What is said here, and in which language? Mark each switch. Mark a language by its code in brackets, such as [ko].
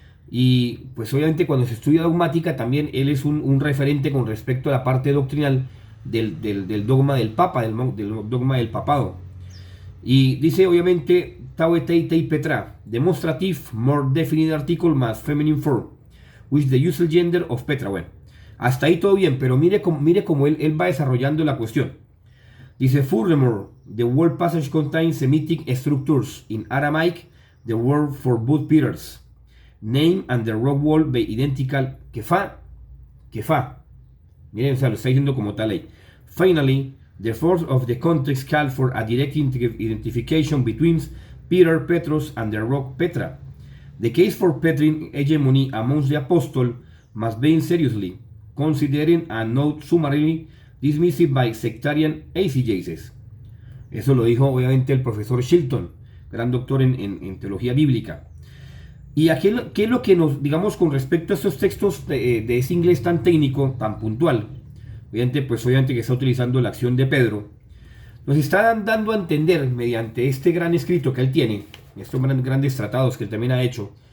[es] Y pues obviamente cuando se estudia dogmática también él es un referente con respecto a la parte doctrinal del dogma del Papa, del dogma del papado. Y dice obviamente, [en] Tau Tei Petra, demonstrative, more definite article más feminine form, which the usual gender of Petra. [es] Bueno, hasta ahí todo bien, pero mire cómo él va desarrollando la cuestión. Dice, [en] furthermore, the word passage contains Semitic structures. In Aramaic, the word for both Peters, name and the rock wall be identical, kefa. [es] Miren, o sea, lo está diciendo como tal ahí. [en] Finally, the force of the context called for a direct identification between Peter, Petros, and the rock Petra. The case for Petrine hegemony amongst the apostles must be seriously considering and not summarily dismissed by sectarian exegesis. [es] Eso lo dijo obviamente el profesor Shilton, gran doctor en teología bíblica. Y aquí, ¿qué es lo que nos, digamos, con respecto a estos textos de ese inglés tan técnico, tan puntual? Obviamente que está utilizando la acción de Pedro, nos está dando a entender mediante este gran escrito que él tiene, estos grandes tratados que él también ha hecho.